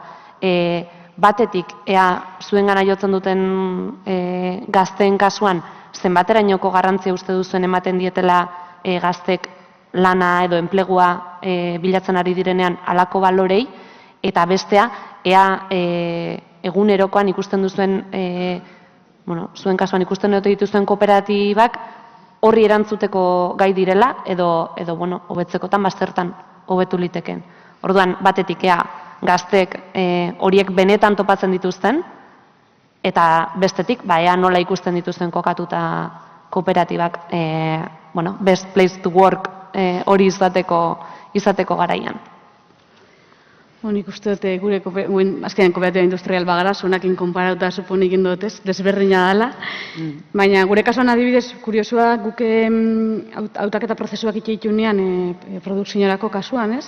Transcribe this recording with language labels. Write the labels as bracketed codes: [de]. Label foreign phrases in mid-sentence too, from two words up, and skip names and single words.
[eu] Batetik, ea zuengana jotzen duten gazteen kasuan, zenbaterainoko garrantzia uste duzuen ematen dietela gaztek lana edo enplegua bilatzen ari direnean halako balorei, eta bestea, ea egunerokoan ikusten duzuen, zuen kasuan ikusten dute dituzuen kooperatibak horri erantzuteko gai direla, edo hobetzekotan baztertan hobetu liteken. Orduan, batetik, ea gaztek horiek benetan topatzen dituzten, eta bestetik, ea nola ikusten dituzten kokatuta kooperatibak [en] best place to work [eu] hori izateko garaian. Nik uste dut gure azkenean kooperatiba industrial bagara, zuenakin konparauta suponik indot ez, desberdina dela. Baina gure kasuan adibidez, kuriosua guk hautaketa prozesuak itxeitunean produkziorako kasuan, ez?